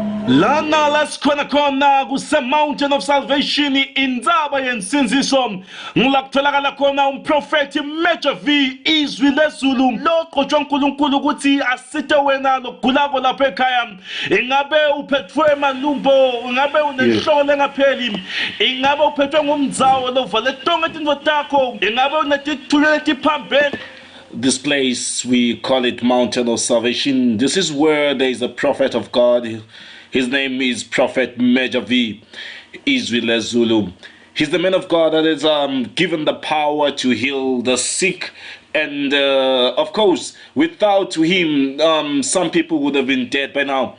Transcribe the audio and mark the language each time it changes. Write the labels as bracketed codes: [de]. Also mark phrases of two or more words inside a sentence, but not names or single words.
[ss] Lana lasikhona khona kuse Mountain of Salvation indzaba yensinziso ngilakutholakala khona umprofeti Major V izwi lezulu loqotshwa uNkulunkulu ukuthi asithe wena lokugulako lapha ekhaya ingabe uphethwe malumbo ingabe unenhlolo engapheli ingabe uphethwe ngumdzawo lovale tonke tindvo takho ingabe unetithulo letiphambene. [en] This place, we call it Mountain of Salvation. This is where there is a prophet of God. His name is Prophet Major V Izwi Zulu. He's the man of God that is given the power to heal the sick. And of course, without him, some people would have been dead by now.